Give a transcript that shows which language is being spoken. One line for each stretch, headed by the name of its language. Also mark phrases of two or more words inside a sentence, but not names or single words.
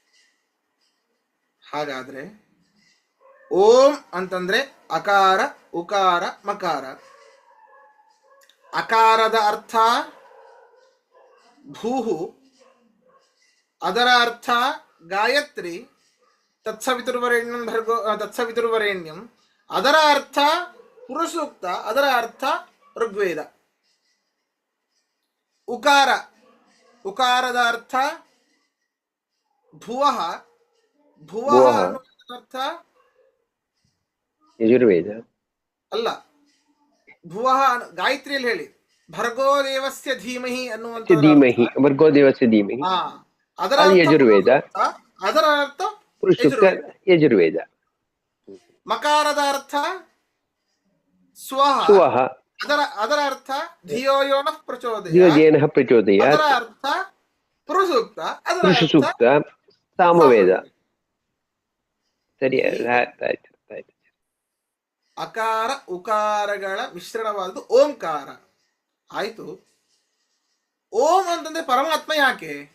Kannada: ಹಾಗಾದ್ರೆ ಓಂ ಅಂತಂದ್ರೆ ಅಕಾರ ಉಕಾರ ಮಕಾರ. ಅಕಾರದ ಅರ್ಥ ಭೂಹು, ಅದರ ಅರ್ಥ ಗಾಯತ್ರಿ,
Sanskrit: ತತ್ಸವಿತುರ್ವರೆಣ್ಯಂ ಭರ್ಗೋ ತತ್ಸವಿತುರ್ವರೆಣ್ಯಂ.
Kannada: ಅದರ ಅರ್ಥ ಪುರುಷಸೂಕ್ತ, ಅದರ ಅರ್ಥ ಋಗ್ವೇದ. ಉಕಾರ, ಉಕಾರದ ಅರ್ಥ ಭುವಃ, ಭುವಃ ಅನ್ನುವ ಅರ್ಥ ಯಜುರ್ವೇದ ಅಲ್ಲ. ಭುವಃ ಗಾಯತ್ರಿಯಲ್ಲಿ ಹೇಳಿ,
Sanskrit: ಭರ್ಗೋ ದೇವಸ್ಯ ಧೀಮಹಿ ಅನ್ನುವಂಥ ಧೀಮಹಿ, ಭರ್ಗೋ ದೇವಸ್ಯ ಧೀಮಹಿ,
Kannada: ಅದರ ಅದು ಯಜುರ್ವೇದ. ಅದರ ಅರ್ಥ ಪುರುಷಸೂಕ್ತ ಯಜುರ್ವೇದ. ಮಕಾರದ ಅರ್ಥ ಸ್ವಹ, ಸ್ವಹ, ಅದರ ಅರ್ಥ
Sanskrit: ಧಿಯೋ ಯೋ ನಃ ಪ್ರಚೋದಯಾತ್, ಧಿಯೋಜೇನಃ ಪ್ರಚೋದಯಾತ್.
Kannada: ಅದರ ಅರ್ಥ ಪುರುಷಸೂಕ್ತ, ಅದರ ಪುರುಷಸೂಕ್ತ ಸಾಮವೇದ. ಸರಿ, ಆಯ್ತು. ಅಕಾರ ಉಕಾರಗಳ ಮಿಶ್ರಣವಾದದ್ದು ಓಂಕಾರ ಆಯ್ತು. ಓಂ ಅಂತಂದ್ರೆ ಪರಮಾತ್ಮ ಯಾಕೆ?